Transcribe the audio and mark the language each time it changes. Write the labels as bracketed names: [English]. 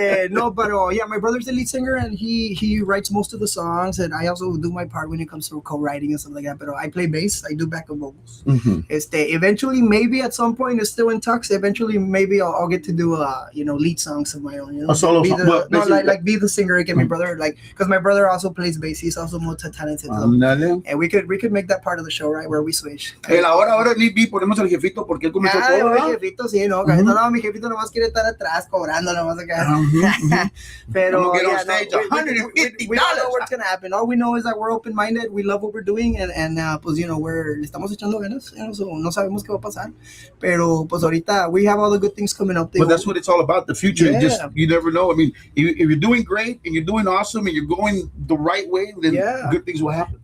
[Spanish] No, pero [English] yeah, my brother's the lead singer, and he writes most of the songs, and I also do my part when it comes to co-writing and stuff like that. But I play bass, I do backup vocals. Eventually, maybe at some point, it's still in talks. Eventually, maybe I'll get to do lead songs of my own. A solo song. Like be the singer again. My brother, because my brother also plays bass. He's also multi-talented. And we could make that part of the show, right, where we switch. [Spanish] Ahora ni ponemos al jefito porque él comenzó todo. El jefito, sí, no, mi jefito nomás quiere estar atrás cobrando nomás acá. Pero [English] we don't know what's gonna happen. All we know is that we're open-minded, we love what we're doing, and [Spanish] pues le estamos echando ganas, [English] so [Spanish] no sabemos qué va a pasar. Pero pues ahorita [English] we have all the good things coming up. But that's what it's all about, the future. Yeah. You never know. I mean, if you're doing great and you're doing awesome and you're going the right way, then good things will happen.